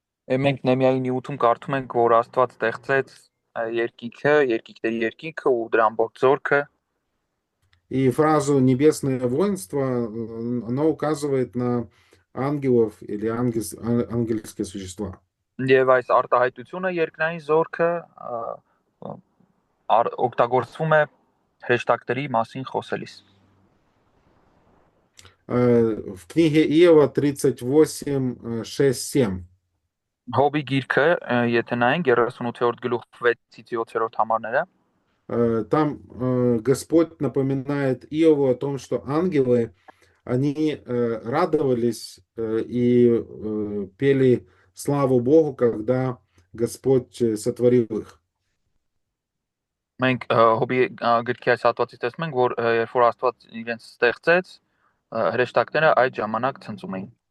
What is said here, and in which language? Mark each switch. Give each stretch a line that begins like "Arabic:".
Armenian: Մենք Նեմիայի 9-ում կարդում ենք, որ Աստված ստեղծեց երկինքը, երկինքների երկինքը ու դրա ամբողջ զորքը։
Russian: И фразу «небесное воинство» оно указывает на ангелов или ангельские существа.
Armenian: Եվ այս արտահայտությունը երկնային զորքը օգտագործվում է հրեշտակների մասին խոսելիս։
Russian: В книге Иова 38:6-7.
Armenian: Հոբի գիրքը, եթե նայենք 38-րդ գլուխ 6-ից 7-րդ համարները,
Russian: там Господь напоминает Иову о том, что ангелы, они радовались и пели славу Богу, когда Господь сотворил их.
Armenian: մենք հոբի գրքի այս հատվածից տեսնում ենք, որ երբ որ Աստված իրենց ստեղծեց, հրեշտակները այդ ժամանակ ցնծում էին։